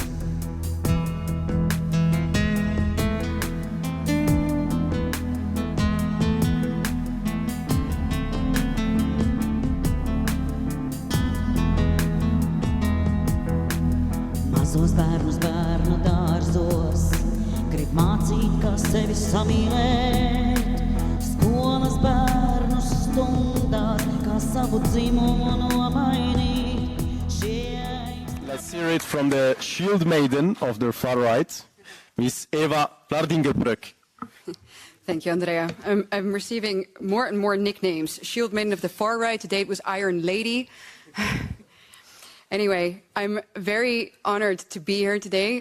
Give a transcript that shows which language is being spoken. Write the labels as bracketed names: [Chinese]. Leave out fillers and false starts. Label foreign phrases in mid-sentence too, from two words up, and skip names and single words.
[Latvian] Mazos bērnus bērnu dārzos grib mācīt, kā sevi samīlēt, skolas bērnus stundās, kā savu dzimumu nomainīt. [English] Let's hear it from the shield maiden of the far right, Miss Eva Lotte. Thank you, Andrea. I'm receiving more and more nicknames. Shield maiden of the far right, today it was Iron Lady. Anyway, I'm very honored to be here today.